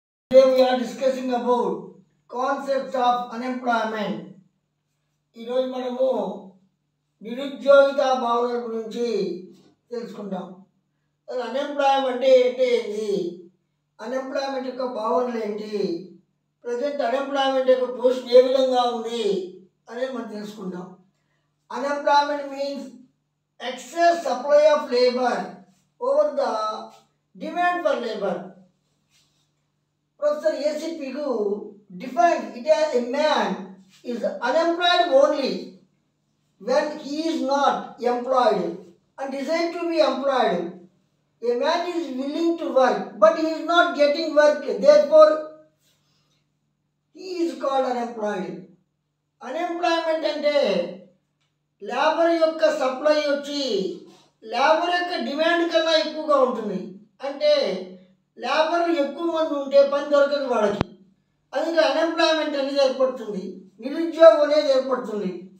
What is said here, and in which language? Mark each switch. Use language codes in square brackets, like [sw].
[en] Today we are discussing about concepts of unemployment. [te] ఈరోజు మనము నిరుద్యోగిత భావన గురించి తెలుసుకుందాం. అన్ఎంప్లాయ్మెంట్ అంటే ఏంటి, అన్ఎంప్లాయ్మెంట్ యొక్క భావనలు ఏంటి, ప్రజెంట్ అన్ఎంప్లాయ్మెంట్ యొక్క పొజిషన్ ఏ విధంగా ఉంది అనేది మనం తెలుసుకుందాం. [en] Unemployment means excess supply of labour over the demand for labour. Professor A.C. Pigou defined it as a man is unemployed only when he is not employed and desires to be employed. A man is willing to work but he is not getting work, therefore he is called unemployed. [te] Unemployment అంటే labour యొక్క supply వచ్చి labour యొక్క demand కన్నా ఎక్కువగా ఉంటుంది. అంటే లేబర్లు ఎక్కువ మంది ఉంటే పని దొరకదు వాళ్ళకి, అందుకే అన్ఎంప్లాయ్మెంట్ అనేది ఏర్పడుతుంది, నిరుద్యోగం అనేది ఏర్పడుతుంది.